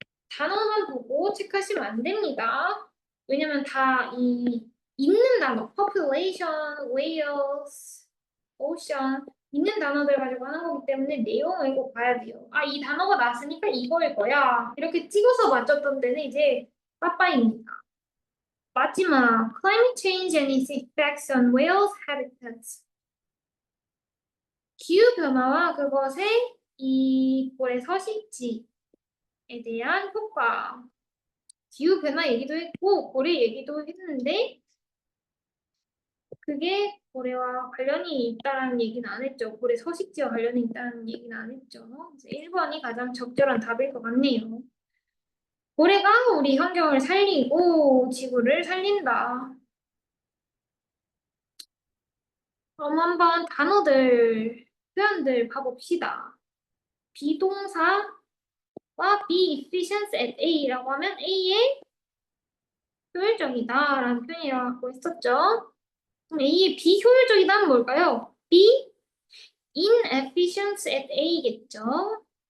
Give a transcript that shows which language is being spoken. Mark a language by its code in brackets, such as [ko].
[ko] 단어만 보고 체크하시면 안 됩니다. 왜냐면 다 있는 단어, population, whales, ocean 있는 단어들 가지고 하는 거기 때문에 내용을 꼭 봐야 돼요. 이 단어가 나왔으니까 이거일 거야. 이렇게 찍어서 맞췄던 데는 이제 빠빠입니다. 마지막, [en] climate change and its effects on whales habitats. [ko] 기후 변화와 그것의 이 고래 서식지에 대한 효과. 기후 변화 얘기도 했고 고래 얘기도 했는데 그게 고래와 관련이 있다는 얘기는 안 했죠. 고래 서식지와 관련이 있다는 얘기는 안 했죠. 그래서 1번이 가장 적절한 답일 것 같네요. 고래가 우리 환경을 살리고 지구를 살린다. 그럼 한번 단어들, 표현들 봐봅시다. 비동사와 be efficient at A라고 하면 A의 효율적이다라는 표현이라고 했었죠. 그럼 A의 비효율적이다는 뭘까요? be inefficient at A겠죠.